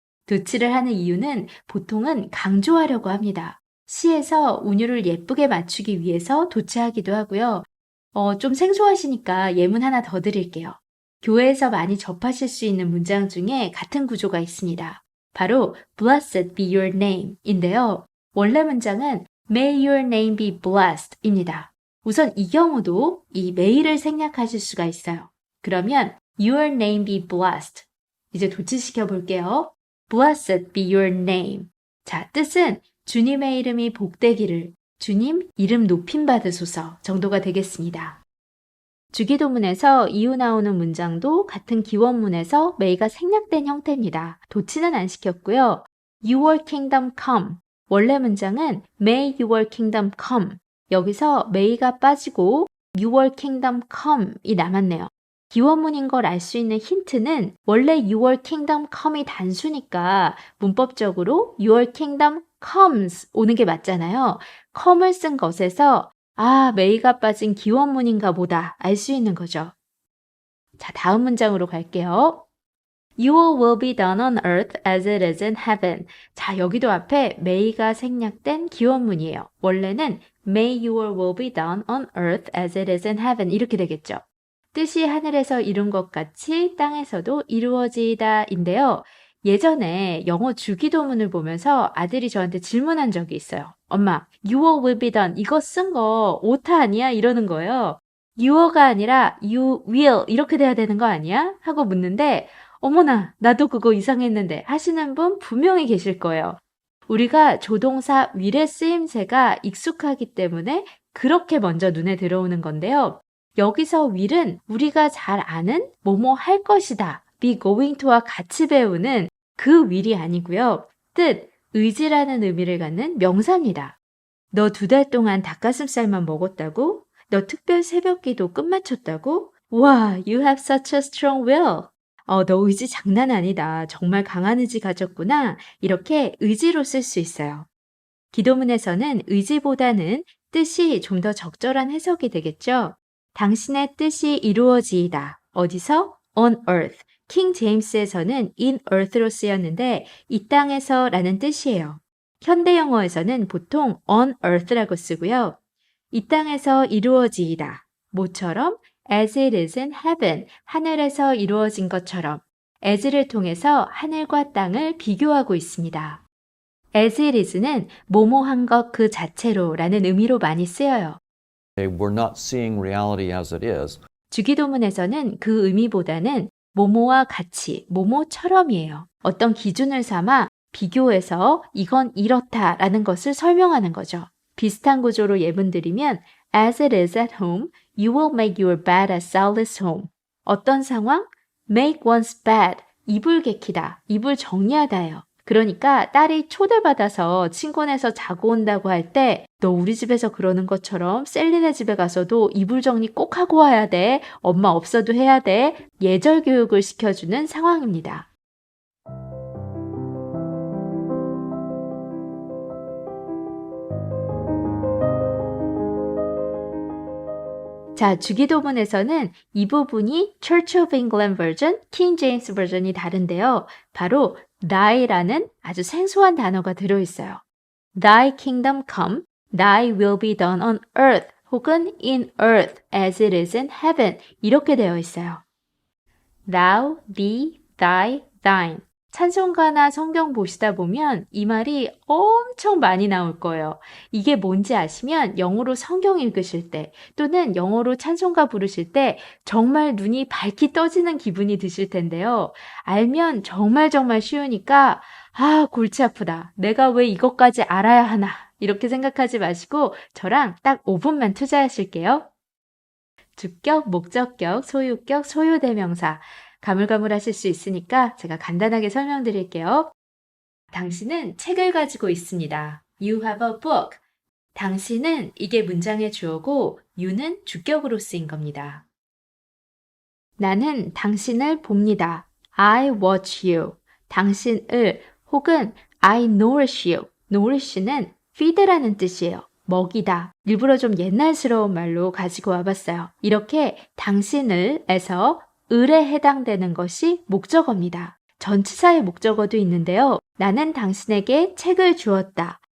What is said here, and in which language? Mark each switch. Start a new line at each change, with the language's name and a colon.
Korean: 도치를 하는 이유는 보통은 강조하려고 합니다. 시에서 운율을 예쁘게 맞추기 위해서 도치하기도 하고요. 좀 생소하시니까 예문 하나 더 드릴게요. 교회에서 많이 접하실 수 있는 문장 중에 같은 구조가 있습니다. 바로
English: Blessed be your name
Korean: 인데요. 원래 문장은
English: May your name be blessed
Korean: 입니다. 우선 이 경우도 이 may를 생략하실 수가 있어요. 그러면
English: Your name be blessed.
Korean: 이제 도치시켜 볼게요.
English: Blessed be your name.
Korean: 자, 뜻은 주님의 이름이 복되기를, 주님 이름 높임 받으소서 정도가 되겠습니다. 주기도문에서 이후 나오는 문장도 같은 기원문에서 may가 생략된 형태입니다. 도치는 안 시켰고요.
English: Your kingdom come.
Korean: 원래 문장은
English: May your kingdom come.
Korean: 여기서 may가 빠지고
English: Your kingdom
Korean: come이 남았네요. 기원문인 걸 알 수 있는 힌트는 원래
English: Your kingdom come
Korean: 이 단수니까 문법적으로
English: Your kingdom comes
Korean: 오는 게 맞잖아요. come을 쓴 것에서 메이가 빠진 기원문인가 보다 알 수 있는 거죠. 자, 다음 문장으로 갈게요.
English: Your will be done on earth as it is in heaven.
Korean: 자, 여기도 앞에 may가 생략된 기원문이에요. 원래는
English: May your will be done on earth as it is in heaven
Korean: 이렇게 되겠죠. 뜻이 하늘에서 이룬 것 같이 땅에서도 이루어지이다 인데요. 예전에 영어 주기도문을 보면서 아들이 저한테 질문한 적이 있어요. 엄마,
English: your will be done
Korean: 이거 쓴 거 오타 아니야? 이러는 거예요. your가 아니라
English: you will
Korean: 이렇게 돼야 되는 거 아니야? 하고 묻는데 어머나, 나도 그거 이상했는데 하시는 분 분명히 계실 거예요. 우리가 조동사 will의 쓰임새가 익숙하기 때문에 그렇게 먼저 눈에 들어오는 건데요. 여기서 will은 우리가 잘 아는 뭐뭐 할 것이다,
English: be going to
Korean: 와 같이 배우는 그 will이 아니고요. 뜻, 의지라는 의미를 갖는 명사입니다. 너 2달 동안 닭가슴살만 먹었다고? 너 특별 새벽기도 끝마쳤다고? 와,
English: you have such a strong will.
Korean: 너 의지 장난 아니다. 정말 강한 의지 가졌구나. 이렇게 의지로 쓸 수 있어요. 기도문에서는 의지보다는 뜻이 좀 더 적절한 해석이 되겠죠. 당신의 뜻이 이루어지이다. 어디서?
English: on earth.
Korean: 킹 제임스에서는 in earth로 쓰였는데 이 땅에서 라는 뜻이에요. 현대 영어에서는 보통 on earth라고 쓰고요. 이 땅에서 이루어지이다. 뭐처럼?
English: as it is in heaven,
Korean: 하늘에서 이루어진 것처럼 as를 통해서 하늘과 땅을 비교하고 있습니다.
English: as it is
Korean: 는 뭐뭐한 것 그 자체로 라는 의미로 많이 쓰여요.
English: We're not seeing reality as it is.
Korean: 주기도문에서는 그 의미보다는 뭐뭐와 같이, 뭐뭐처럼이에요. 어떤 기준을 삼아 비교해서 이건 이렇다라는 것을 설명하는 거죠. 비슷한 구조로 예문 드리면
English: as it is at home, you will make your bed as sound as home.
Korean: 어떤 상황?
English: make one's bed.
Korean: 이불 개키다. 이불 정리하다예요. 그러니까 딸이 초대받아서 친구네서 자고 온다고 할 때 너 우리 집에서 그러는 것처럼 셀리네 집에 가서도 이불 정리 꼭 하고 와야 돼. 엄마 없어도 해야 돼. 예절 교육을 시켜주는 상황입니다. 자, 주기도문에서는 이 부분이 Church of England version, King James version이 다른데요. 바로 thy라는 아주 생소한 단어가 들어있어요.
English: Thy kingdom come, thy will be done on earth
Korean: 혹은
English: in earth as it is in heaven
Korean: 이렇게 되어 있어요.
English: Thou, thee, thy, thine.
Korean: 찬송가나 성경 보시다 보면 이 말이 엄청 많이 나올 거예요. 이게 뭔지 아시면 영어로 성경 읽으실 때 또는 영어로 찬송가 부르실 때 정말 눈이 밝게 떠지는 기분이 드실 텐데요. 알면 정말 쉬우니까 골치 아프다. 내가 왜 이것까지 알아야 하나. 이렇게 생각하지 마시고 저랑 딱 5분만 투자하실게요. 주격, 목적격, 소유격, 소유대명사. 가물가물하실 수 있으니까 제가 간단하게 설명드릴게요. 당신은 책을 가지고 있습니다.
English: You have a book.
Korean: 당신은 이게 문장의 주어고 you는 주격으로 쓰인 겁니다. 나는 당신을 봅니다.
English: I watch you.
Korean: 당신을 혹은
English: I nourish you.
Korean: nourish는 feed라는 뜻이에요. 먹이다. 일부러 좀 옛날스러운 말로 가지고 와봤어요. 이렇게 당신을 에서 을에 해당되는 것이 목적어입니다. 전치사의 목적어도 있는데요. 나는 당신에게 책을 주었다.